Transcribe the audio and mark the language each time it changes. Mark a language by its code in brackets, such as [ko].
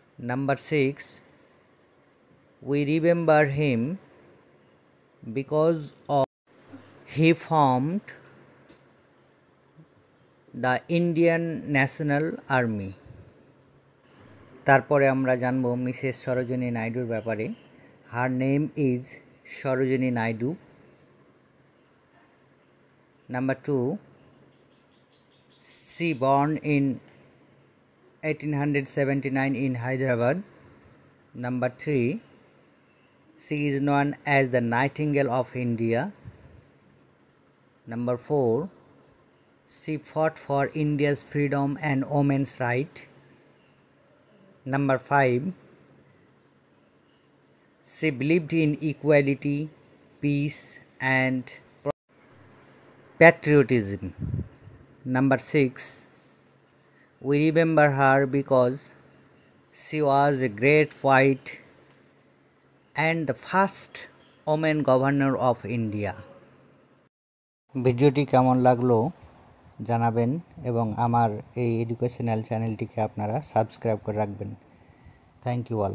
[en] Number 6, we remember him because of he formed the Indian National Army. [bn] তারপরে আমরা জানব Mrs Sarojini নাইডুর ব্যাপারে। [en] Her name is Sarojini Naidu. Number 2, she born in 1879 in Hyderabad. Number 3, she is known as the Nightingale of India. Number 4, she fought for India's freedom and women's right. Number 5, she believed in equality, peace and patriotism. Number 6, we remember her because she was a great poet and the first woman governor of India. [bn] ভিডিওটি কেমন লাগলো জানাবেন এবং আমার এই educational চ্যানেলটিকে আপনারা subscribe করে রাখবেন। [en] Thank you all.